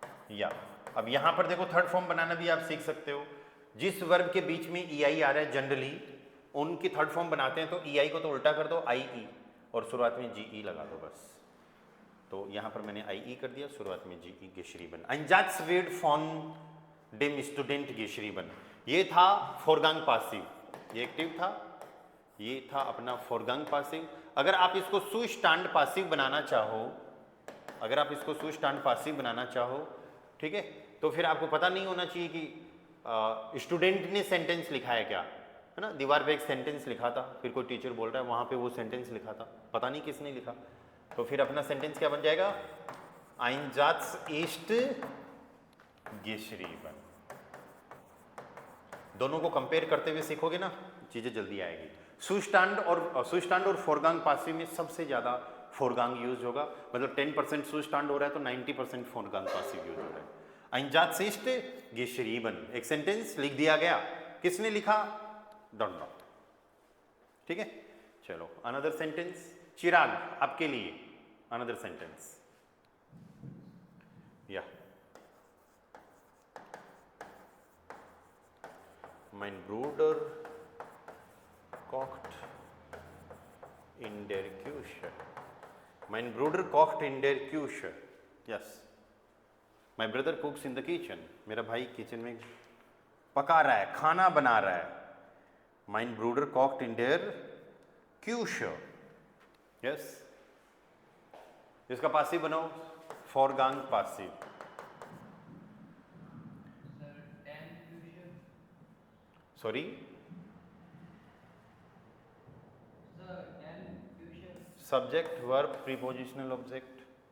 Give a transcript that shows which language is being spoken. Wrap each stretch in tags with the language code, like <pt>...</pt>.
<hi>या अब यहां पर देखो थर्ड फॉर्म बनाना भी आप सीख सकते हो। जिस वर्ब के बीच में EI आ रहा है जनरली उनकी थर्ड फॉर्म बनाते हैं, तो EI को तो उल्टा कर दो IE और शुरुआत में GE लगा दो बस। तो यहां पर मैंने IE कर दिया, शुरुआत में GE geschrieben।</hi> <de>ein Satz wird von dem Student geschrieben।</de> <hi>ये था फोरगांग पासिव, ये एक्टिव था, ये था अपना फोरगांग पासिव। अगर आप इसको सुस्टांड पासिव बनाना चाहो, अगर आप इसको सुस्टांड पासिव बनाना चाहो, ठीक है, तो फिर आपको पता नहीं होना चाहिए कि स्टूडेंट ने सेंटेंस लिखा है क्या, है ना। दीवार पे एक सेंटेंस लिखा था, फिर कोई टीचर बोल रहा है वहां पे वो सेंटेंस लिखा था, पता नहीं किसने लिखा, तो फिर अपना सेंटेंस क्या बन जाएगा?</hi> <de>ein Satz ist geschrieben।</de> <hi>दोनों को कंपेयर करते हुए सीखोगे ना, चीजें जल्दी आएगी। सुस्टांड और फोरगांग पासिव में सबसे ज्यादा फोरगांग यूज होगा, मतलब 10% सुस्टांड हो रहा है तो 90% फोरगांग पासिव यूज हो रहा है।</hi> <de>ein Satz ist geschrieben,</de> <hi>एक सेंटेंस लिख दिया गया, किसने लिखा?</hi> <en>don't know,</en> <hi>ठीक है। चलो अनदर सेंटेंस, चिराग आपके लिए अनदर सेंटेंस।</hi> <de>या mein Bruder kocht in der Küche। mein Bruder kocht in der Küche।</de> <en>yes, my brother cooks in the kitchen।</en> <hi>मेरा भाई किचन में पका रहा है, खाना बना रहा है।</hi> <de>mein Bruder kocht in der Küche।</de> <hi>yes, इसका पासिव बनाओ, फोरगांग passive.</hi> <en>Sorry, subject verb prepositional object.</en>